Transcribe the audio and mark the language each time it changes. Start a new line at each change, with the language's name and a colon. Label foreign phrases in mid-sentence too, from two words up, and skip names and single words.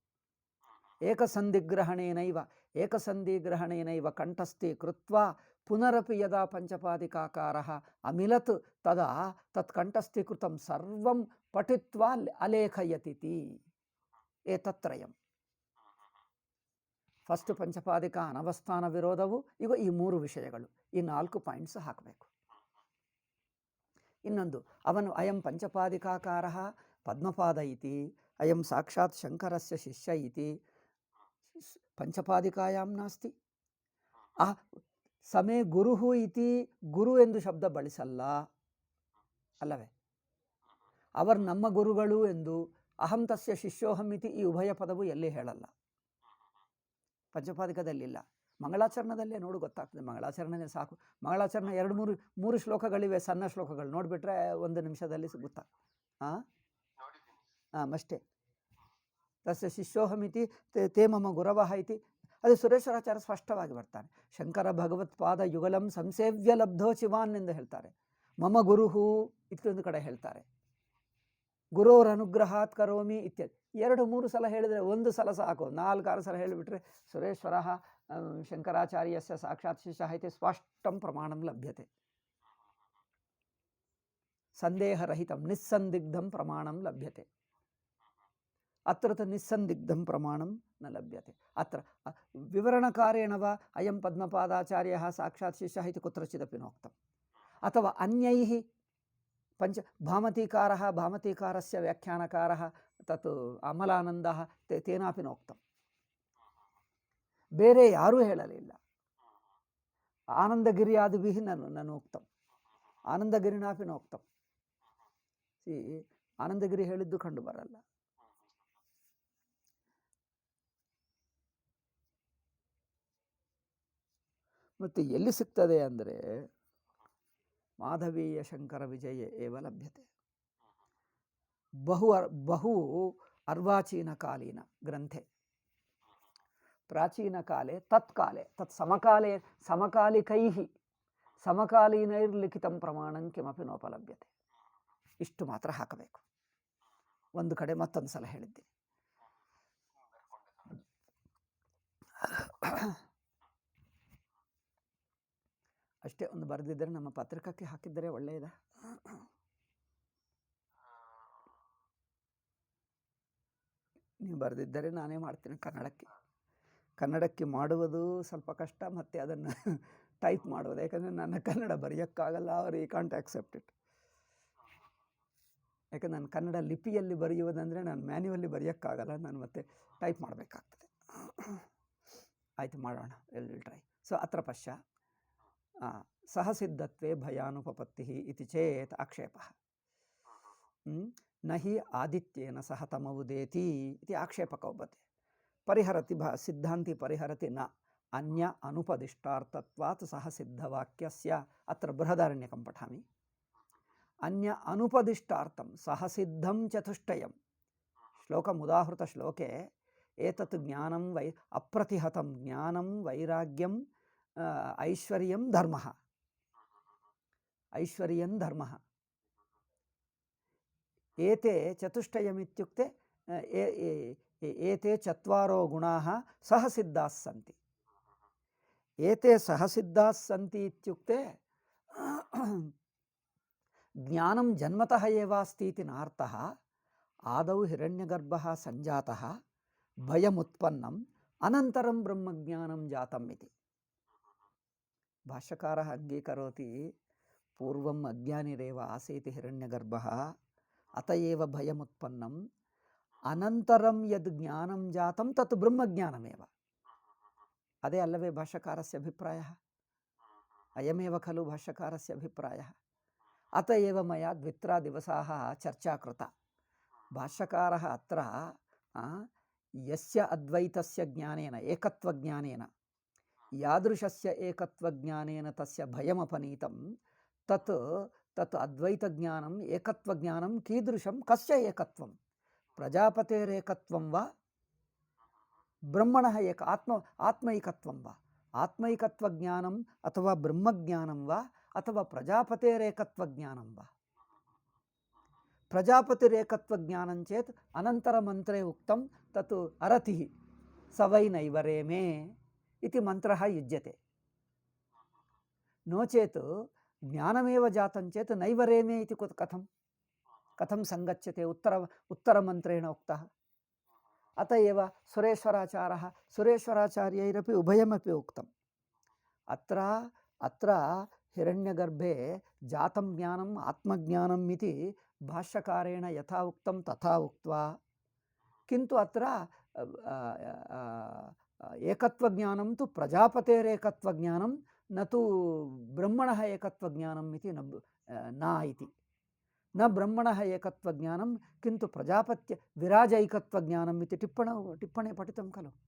Sanskrit: ಏಕಸಂಧಿಗ್ರಹಣೇನೈವ ಕಂಠಸ್ಥೀಕೃತ್ವಾ ಪುನರಪಿ ಯದಾ ಪಂಚಪಾದಿಕಾಕಾರಃ ಅಮಿಲತ್ ತದಾ ತತ್ ಕಂಠಸ್ಥೀಕೃತಂ ಸರ್ವಂ ಪಠಿತ್ವಾ ಅಲೇಖಯತಿತಿ. ಏತತ್ರಯಂ ಫಸ್ಟ್ ಪಂಚಪಾದಿಕ ಅನವಸ್ಥಾನ ವಿರೋಧವು.
Kannada: ಈಗ ಈ 3 ವಿಷಯಗಳು, ಈ 4 ಪಾಯಿಂಟ್ಸ್ ಹಾಕಬೇಕು. ಇನ್ನೊಂದು, ಅವನು
Sanskrit: ಅಯಂ ಪಂಚಪಾದಿಕಾಕಾರಃ ಪದ್ಮಪಾದ ಇತಿ ಅಯಂ ಸಾಕ್ಷಾತ್ ಶಂಕರಸ್ಯ ಶಿಷ್ಯ ಇತಿ ಪಂಚಪಾದಿಕಾಯಾಂ ನಾಸ್ತಿ. ಸಮೇ ಗುರುಹು ಇತಿ
Kannada: ಗುರು ಎಂದು ಶಬ್ದ ಬಳಸಲ್ಲ ಅಲ್ಲವೇ. ಅವರು ನಮ್ಮ ಗುರುಗಳು ಎಂದು
Sanskrit: ಅಹಂ ತಸ್ಯ ಶಿಷ್ಯೋಹಂ ಇತಿ
Kannada: ಈ ಉಭಯ ಪದವು ಎಲ್ಲಿ ಹೇಳಲ್ಲ, ಪಂಚಪಾದಿಕದಲ್ಲಿಲ್ಲ. ಮಂಗಳಾಚರಣದಲ್ಲೇ ನೋಡು ಗೊತ್ತಾಗ್ತದೆ. ಮಂಗಳಾಚರಣೆ ಸಾಕು. ಮಂಗಳಾಚರಣೆ 2-3 ಶ್ಲೋಕಗಳಿವೆ, ಸಣ್ಣ ಶ್ಲೋಕಗಳು, ನೋಡಿಬಿಟ್ರೆ 1 ನಿಮಿಷದಲ್ಲಿ ಗೊತ್ತಾ. ಅಷ್ಟೇ.
Sanskrit: ತಸ್ಯ ಶಿಷ್ಯೋಹಮಿತಿ ತೇ ಮಮ ಗುರವಃ ಇತಿ.
Kannada: ಅದು ಸುರೇಶ್ವರಾಚಾರ್ಯ ಸ್ಪಷ್ಟವಾಗಿ ಬರ್ತಾನೆ.
Sanskrit: ಶಂಕರ ಭಗವತ್ಪಾದ ಯುಗಲಂ ಸಂಸೇವ್ಯ ಲಬ್ಧೋ ಶಿವಾನ್
Kannada: ಎಂದು ಹೇಳ್ತಾರೆ.
Sanskrit: ಮಮ ಗುರುಹು
Kannada: ಇತ್ತೊಂದು ಕಡೆ ಹೇಳ್ತಾರೆ.
Sanskrit: ಗುರೋರ್ ಅನುಗ್ರಹಾತ್ ಕರೋಮಿ ಇತ್ಯಾದಿ.
Kannada: 2-3 ಸಲ ಹೇಳಿದರೆ, 1 ಸಲ ಸಾಕು. 4-6 ಸಲ ಹೇಳಿಬಿಟ್ರೆ
Sanskrit: ಸುರೇಶ್ವರ ಶಂಕರಾಚಾರ್ಯಸ್ಯ ಸಾಕ್ಷಾತ್ ಶಿಷ್ಯ ಇತಿ ಸ್ಪಷ್ಟಂ ಪ್ರಮಾಣಂ ಲಭ್ಯತೆ. ಸಂದೇಹರಹಿತಂ ನಿಸ್ಸಂದಿಗ್ಧಂ ಪ್ರಮಾಣಂ ಲಭ್ಯತೆ. ಅತ್ರ ನಿಸ್ಸಂದಿಗ್ಧಂ ಪ್ರಮಾಣಂ ನ ಲಭ್ಯತೆ. ಅತ್ರ ವಿವರಣಕಾರೇಣ ವಾ ಅಯಂ ಪದ್ಮಪಾದಾಚಾರ್ಯಃ ಸಾಕ್ಷಾತ್ ಶಿಷ್ಯಃ ಇತಿ ಕುತ್ರಚಿದಪಿ ನೋಕ್ತಂ. ಅಥವಾ ಅನ್ಯೈಃ ಭಾಮತೀಕಾರಸ್ಯ ವ್ಯಾಖ್ಯಾನಕಾರಃ ತತ್ ಅಮಲಾನಂದಃ ತೇನಾಪಿ ನೋಕ್ತಂ.
Kannada: ಬೇರೆ ಯಾರೂ ಹೇಳಲಿಲ್ಲ.
Sanskrit: ಆನಂದಗಿರಿಯಾದಿಭಿಃ ನನೋಕ್ತಂ, ಆನಂದಗಿರಿನಾಪಿ ನೋಕ್ತಂ.
Kannada: ಆನಂದಗಿರಿ ಹೇಳಿದ್ದು ಕಂಡು ಬರಲ್ಲ. ಮತ್ತು ಎಲ್ಲಿ ಸಿಗ್ತದೆ ಅಂದರೆ ಮಾಧವೀಯ ಶಂಕರ ವಿಜಯ
Sanskrit: ಏವ ಲಭ್ಯತೆ. ಬಹು अर्वाचीनकालीन ग्रन्थे प्राचीनकाले तत्काले तत् समकाले समकालिकैः समकालीनैर्लिखितं प्रमाणं किमपि नोपलभ्यते.
Kannada: ಇಷ್ಟು ಮಾತ್ರ ಹಾಕಬೇಕು. ಒಂದು ಕಡೆ ಮತ್ತೊಂದು ಸಲ ಹೇಳಿದ್ದೀನಿ. ಅಷ್ಟೇ. ಒಂದು ಬರೆದಿದ್ದರೆ ನಮ್ಮ ಪತ್ರಿಕಕ್ಕೆ ಹಾಕಿದ್ದರೆ ಒಳ್ಳೆಯದ. ನೀವು ಬರೆದಿದ್ದರೆ ನಾನೇ ಮಾಡ್ತೀನಿ. ಕನ್ನಡಕ್ಕೆ ಮಾಡುವುದು ಸ್ವಲ್ಪ ಕಷ್ಟ, ಮತ್ತು ಅದನ್ನು ಟೈಪ್ ಮಾಡೋದು. ಯಾಕಂದರೆ ನನ್ನ ಕನ್ನಡ ಬರೆಯೋಕ್ಕಾಗಲ್ಲ. ಅವರು
English: he can't accept it.
Kannada: ಯಾಕಂದ್ರೆ ನಾನು ಕನ್ನಡ ಲಿಪಿಯಲ್ಲಿ ಬರೆಯುವುದಂದರೆ ನಾನು ಮ್ಯಾನ್ಯುವಲ್ಲಿ ಬರೆಯೋಕ್ಕಾಗಲ್ಲ. ನಾನು ಮತ್ತೆ ಟೈಪ್ ಮಾಡಬೇಕಾಗ್ತದೆ. ಆಯಿತು, ಮಾಡೋಣ.
English: will try.
Sanskrit: ಸೊ ಅತ್ರ ಪಶ್ಯ ಸಹಸಿದ್ಧತ್ವೇ ಭಯಾನುಪಪತ್ತಿ ಇತಿ ಚೇತ್ ಆಕ್ಷೇಪ ನ ಹಿ ಆದಿತ್ಯೇನ ಸಹ ತಮವುದೇತಿ ಇತಿ ಆಕ್ಷೇಪಕ ಒಬ್ಬತೆ ಪರಿಹರತಿ ಸಿದ್ಧಾಂತಿ ಪರಿಹರತಿ ನ ಅನ್ಯ ಅನುಪದಿಷ್ಟಾರ್ಥತ್ವಾತ್ ಸಹ ಸಿದ್ಧವಾಕ್ಯಸ್ಯ. ಅತ್ರ ಬೃಹದಾರಣ್ಯಕಂ ಪಠಾಮಿ. ಅನ್ಯ ಅನುಪದಿಷ್ಟಾರ್ಥಂ ಸಹಸಿದ್ಧಂ ಚತುಷ್ಟಯಂ ಶ್ಲೋಕಮುದಾಹೃತ ಶ್ಲೋಕೆ ಏತತ್ ಜ್ಞಾನಂ ಅಪ್ರತಿಹತಂ ಜ್ಞಾನಂ ವೈರಾಗ್ಯಂ ಐಶ್ವರ್ಯಂ ಧರ್ಮಃ. ಐಶ್ವರ್ಯಂ ಧರ್ಮಃ ಏತೆ ಚತುಷ್ಟಯಮಿತ್ಯುಕ್ತೆ ಏತೆ ಚತ್ವಾರೋ ಗುಣಾಃ ಸಹಸಿದ್ಧಾಃ ಸಂತಿ. ಏತೆ ಸಹಸಿದ್ಧಾಃ ಸಂತಿ ಇತ್ಯುಕ್ತೆ ಜ್ಞಾನಂ ಜನ್ಮತಃ ಏವಾಸ್ತಿ ಇತಿ ನಾರ್ಥಃ. ಆದೌ ಹಿರಣ್ಯಗರ್ಭಃ ಸಂಜಾತಃ ಭಯಮುತ್ಪನ್ನಂ ಅನಂತರಂ ಬ್ರಹ್ಮಜ್ಞಾನಂ ಜಾತಂ ಇತಿ. ಭಾಷ್ಯಕಾರಃ ಅಂಗೀಕರೋತಿ ಪೂರ್ವಂ ಅಜ್ಞಾನಿರೇವ ಆಸೀತ್ ಹಿರಣ್ಯಗರ್ಭಃ ಅತ ಏವ ಭಯಮುತ್ಪನ್ನಂ ಅನಂತರಂ ಯದ್ ಜ್ಞಾನಂ ಜಾತಂ ತತ್ ಬ್ರಹ್ಮಜ್ಞಾನಮೇವ.
Kannada: ಅದೇ ಅಲ್ಲವೇ
Sanskrit: ಭಾಷ್ಯಕಾರಸ್ಯ ಅಭಿಪ್ರಾಯಃ? ಅಯಮೇವ ಖಲು ಭಾಷ್ಯಕಾರಸ್ಯ ಅಭಿಪ್ರಾಯಃ. ಅತ ಏವ ಮಯಾ ದ್ವಿತ್ರಾ ದಿವಸಾಃ ಚರ್ಚಾ ಕೃತ. ಭಾಷ್ಯಕಾರಃ ಅತ್ರ ಯಸ್ಯ ಅದ್ವೈತಸ್ಯ ಜ್ಞಾನೇನ ಏಕತ್ವಜ್ಞಾನೇನ ಯಾದೃಶಸ್ಯ ಏಕತ್ವಜ್ಞಾನೇನ ತಸ್ಯ ಭಯಮಪನೀತಂ ತತ್ ತತ್ ಅದ್ವೈತಜ್ಞಾನಂ ಏಕತ್ವಜ್ಞಾನಂ ಕೀದೃಶಂ ಕಸ್ಯ ಏಕತ್ವಂ ಪ್ರಜಾಪತೇರೇಕತ್ವಂ ವಾ ಬ್ರಹ್ಮಣಃ ಆತ್ಮೈಕತ್ವಂ ವಾ ಆತ್ಮೈಕತ್ವಜ್ಞಾನಂ ಅಥವಾ ಬ್ರಹ್ಮಜ್ಞಾನಂ ವಾ ಅಥವಾ ಪ್ರಜಾಪತೇರೇಕತ್ವಜ್ಞಾನಂ ವಾ. ಪ್ರಜಾಪತಿರೇಕತ್ವಜ್ಞಾನಂ ಚೇತ್ ಅನಂತರ ಮಂತ್ರೇ ಉಕ್ತಂ ತತ್ ಅರತಿಃ ಸ ವೈ ನೈವರೇಮೇ ಇತಿ ಮಂತ್ರಃ ಯುಜ್ಯತೆ. ನೋ ಚೇತ್ ಜ್ಞಾನಮೇವ ಜಾತಂ ಚೇತ್ ನೈವರೇಮೇ ಇತಿ ಕಥಂ ಸಂಗಚ್ಯತೆ ಉತ್ತರಮಂತ್ರೇಣ ಉಕ್ತಃ. ಅತ ಏವ ಸುರೇಶ್ವರಾಚಾರ್ಯೈರಪಿ ಉಭಯಮಪಿ ಉಕ್ತಂ. ಅತ್ರ ಹಿರಣ್ಯಗರ್ಭೆ ಜಾತಂ ಜ್ಞಾನಂ ಆತ್ಮಜ್ಞಾನಂ ಇತಿ ಭಾಷ್ಯಕಾರೇಣ ಯಥಾ ಉಕ್ತಂ ತಥಾ ಉಕ್ತ್ವಾ ಕಿಂತು ಅತ್ರ ಏಕತ್ವಜ್ಞಾನಂ ತು ಪ್ರಜಾಪತೇರೇಕತ್ವಜ್ಞಾನಂ ನ ತು ಬ್ರಹ್ಮಣಃ ಏಕತ್ವಜ್ಞಾನಂ ಇತಿ ನ ಇತಿ ನ ಬ್ರಹ್ಮಣಃ ಏಕತ್ವಜ್ಞಾನಂ ಕಿಂತು ಪ್ರಜಾಪತ್ಯ ವಿರಾಜೈಕತ್ವಜ್ಞಾನಂ ಇತಿ ಟಿಪ್ಪಣಿ ಪಠಿತಂ ಖಲು?